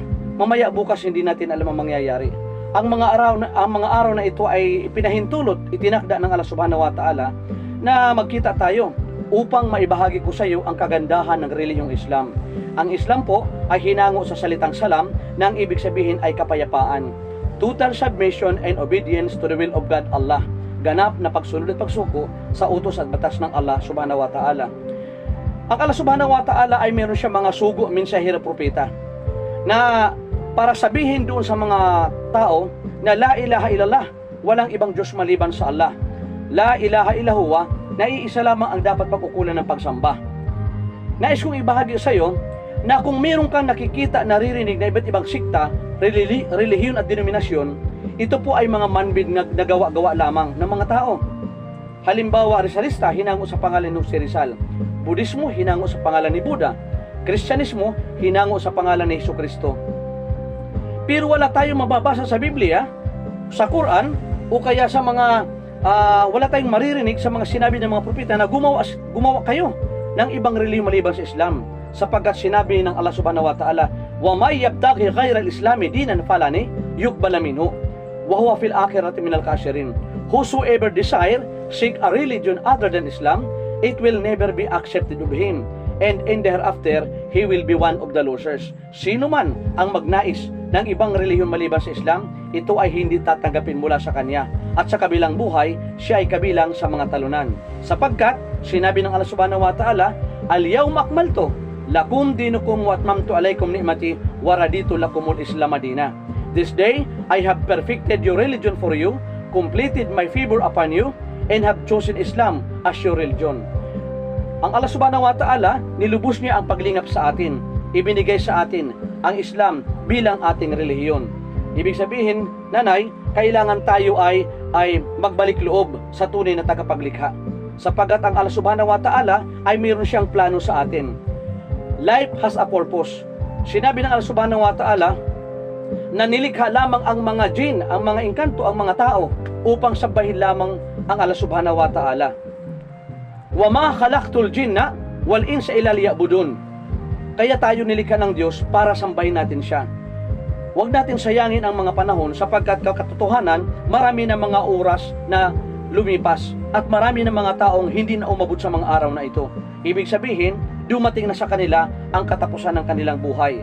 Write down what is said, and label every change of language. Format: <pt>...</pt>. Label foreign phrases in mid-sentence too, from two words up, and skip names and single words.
<tl>Mamaya bukas hindi natin alam ang mangyayari. Ang mga araw na ito ay ipinahintulot, itinakda ng</tl> <ar>الله سبحانه وتعالى</ar> <tl>na magkita tayo upang maibahagi ko sa iyo ang kagandahan ng relihiyong Islam. Ang Islam po ay hinango sa salitang salam na ang ibig sabihin ay kapayapaan.</tl> <en>Total submission and obedience to the will of God Allah.</en> <tl>Ganap na pagsunod at pagsuko sa utos at batas ng</tl> <ar>الله سبحانه وتعالى.</ar> <tl>Ang</tl> <ar>الله سبحانه وتعالى</ar> <tl>ay meron siya mga sugo, mensahero, propeta na para sabihin doon sa mga tao na</tl> <ar>لا إله إلا الله,</ar> <tl>walang ibang Diyos maliban sa Allah.</tl> <ar>لا إله إلا هو,</ar> <tl>na iisa lamang ang dapat pagkukulan ng pagsamba. Nais kong ibahagi sa iyo na kung meron kang nakikita, naririnig na iba't ibang sikta, relihiyon at denominasyon, ito po ay mga manmade na gawa-gawa lamang ng mga tao. Halimbawa, Rizalista, hinango sa pangalan ni Rizal. Budismo, hinango sa pangalan ni Buddha. Kristyanismo, hinango sa pangalan ni Jesucristo. Pero wala tayong mababasa sa Biblia, sa Quran, o kaya sa mga, wala tayong maririnig sa mga sinabi ng mga propeta na gumawa kayo ng ibang relihiyon maliban sa Islam. Sapagkat sinabi ng</tl> <ar>الله سبحانه وتعالى, ومن يبتغ غير الإسلام دينا فلن يقبل منه وهو في الآخرة من الخاسرين.</ar> <en>Whosoever desire seek a religion other than Islam, it will never be accepted of him, and in the hereafter he will be one of the losers.</en> <tl>Sino man ang magnais ng ibang relihiyon maliban sa Islam, ito ay hindi tatanggapin mula sa kanya, at sa kabilang buhay siya ay kabilang sa mga talunan. Sapagkat sinabi ng</tl> <ar>الله سبحانه وتعالى, اليوم أكملت لكم دينكم وأتممت عليكم نعمتي ورضيت لكم الإسلام دينا.</ar> <en>This day I have perfected your religion for you, completed my favor upon you, and have chosen Islam as your religion.</en> <tl>Ang</tl> <ar>الله سبحانه وتعالى,</ar> <tl>nilubos niya ang paglingap sa atin. Ibinigay sa atin ang Islam bilang ating relihiyon. Ibig sabihin, nanay, kailangan tayo ay magbalik loob sa tunay na tagapaglikha. Sapagat ang</tl> <ar>الله سبحانه وتعالى</ar> <tl>ay mayroon siyang plano sa atin.</tl> <en>Life has a purpose.</en> <tl>Sinabi ng</tl> <ar>الله سبحانه وتعالى</ar> <tl>na nilikha lamang ang mga jinn, ang mga engkanto, ang mga tao upang sambahin lamang ang</tl> <ar>الله سبحانه وتعالى. وما خلقت الجن والإنس إلا ليعبدون.</ar> <tl>Kaya tayo nilikha ng Diyos para sambahin natin siya. Huwag natin sayangin ang mga panahon sapagkat katotohanan, marami na mga oras na lumipas at marami na mga taong hindi na umabot sa mga araw na ito. Ibig sabihin, dumating na sa kanila ang katapusan ng kanilang buhay.</tl>